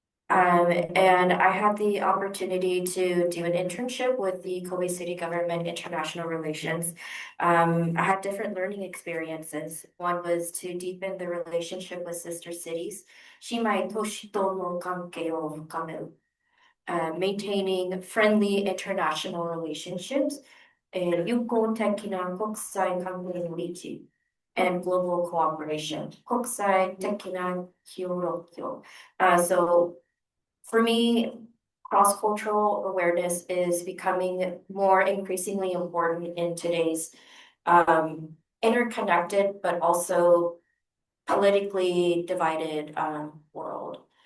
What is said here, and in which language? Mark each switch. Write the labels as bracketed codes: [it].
[en] And I had the opportunity to do an internship with the Kobe City Government International Relations. I had different learning experiences. One was to deepen the relationship with sister cities, [ja] 姉妹都市との関係を深める. [en] Maintaining friendly international relationships, [ja] 友好的な国際関係の維持 [en] and global cooperation, [ja] 国際的な協力. [en] So for me, cross-cultural awareness is becoming more increasingly important in today's interconnected but also politically divided world.